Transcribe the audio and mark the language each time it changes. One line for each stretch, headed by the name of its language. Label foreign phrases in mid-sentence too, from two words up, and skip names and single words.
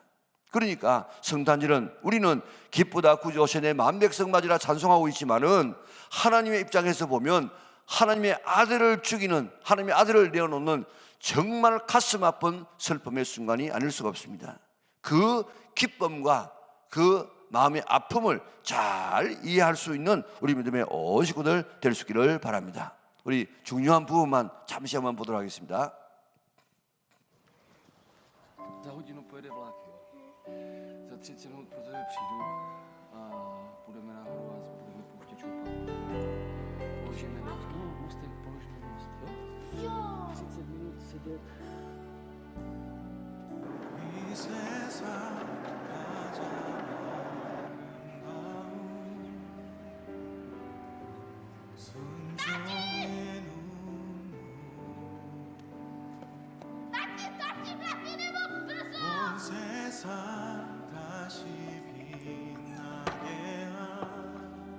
Korean: 그러니까 성탄절은 우리는 기쁘다 구주오시네 만백성 맞으라 찬송하고 있지만은 하나님의 입장에서 보면 하나님의 아들을 죽이는, 하나님의 아들을 내어놓는 정말 가슴 아픈 슬픔의 순간이 아닐 수가 없습니다. 그 기쁨과 그 마음의 아픔을 잘 이해할 수 있는 우리 믿음의 오식구들 될 수 있기를 바랍니다. 우리 중요한 부분만 잠시 한번 보도록 하겠습니다.
Czech: Za hodinu pojede vlak, jo. Za 30 minut pro tebe přijdu a půjdeme nahoru a budeme pouštět šoupat. Položíme notku, můstek, položíme most, jo? Jo! 30 minut sedět.
Korean: 이 세상 가장 아름다운 순종의 온 세상 다시 빛나게 한